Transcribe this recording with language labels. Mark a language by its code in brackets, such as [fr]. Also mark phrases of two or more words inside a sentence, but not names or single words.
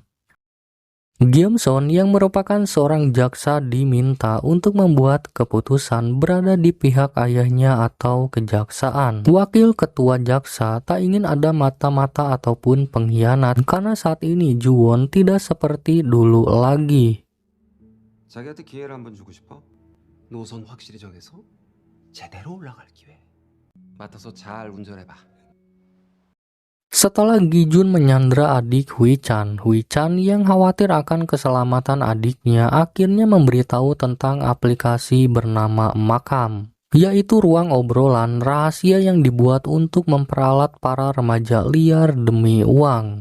[id] Gyeomson yang merupakan seorang jaksa diminta untuk membuat keputusan berada di pihak ayahnya atau kejaksaan. Wakil ketua jaksa tak ingin ada mata-mata ataupun pengkhianat karena saat ini Juwon tidak seperti dulu lagi. [ko] 자기한테 기회를 한번 주고 싶어? 노선 확실히 정해서 제대로 올라갈 기회. 맡아서 잘 운전해봐. [id] Setelah Gijun menyandra adik Hui-chan yang khawatir akan keselamatan adiknya akhirnya memberitahu tentang aplikasi bernama Makam, yaitu ruang obrolan rahasia yang dibuat untuk memperalat para remaja liar demi uang.